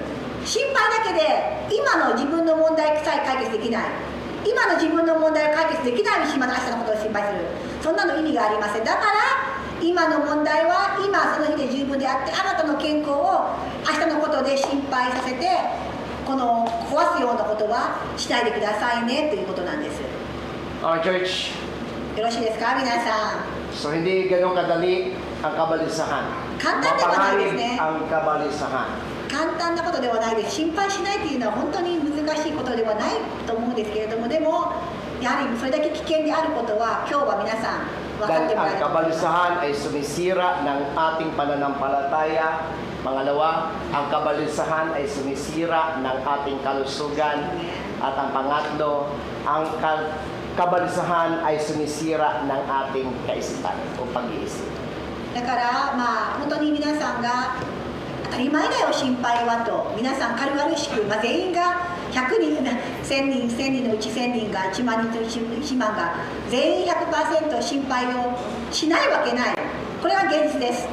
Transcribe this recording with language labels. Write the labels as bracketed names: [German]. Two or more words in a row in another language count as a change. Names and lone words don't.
[Japanese] 心配だけで今の自分の問題さえ解決できない、今の自分の問題を解決できないうちにまた明日のことを心配する、そんなの意味がありません。だから今の問題は今その日で十分であって、あなたの健康を明日のことで心配させてこの壊すようなことはしないでくださいねということなんです。 [Filipino] Church, [Japanese] よろしいですか皆さん。 [Filipino] so hindi ganun kadali ang kabalisahan. Mapanganib ang kabalisahan. [Japanese] 簡単なことではないです。心配しないというのは本当に難しいことではないと思うんですけれども、でもやはりそれだけ危険であることは今日は皆さん分かって [Filipino] Dahil [Japanese] もらえ [Filipino] ang [Japanese] ると思います。 [Filipino] kabalisahan ay sumisira ng ating pananampalataya. Pangalawa, ang kabalisahan ay sumisira ng ating kalusugan. At ang pangatlo, ang kabalisahan ay sumisira ng ating kaisipan o pag-iisip. [Japanese] だからまあ本当に皆さんが当たり前だよ心配はと皆さん軽々しく、全員が100人1000人のうち1000人が1万人と1万が全員 100% 心配をしないわけない。これは現実です。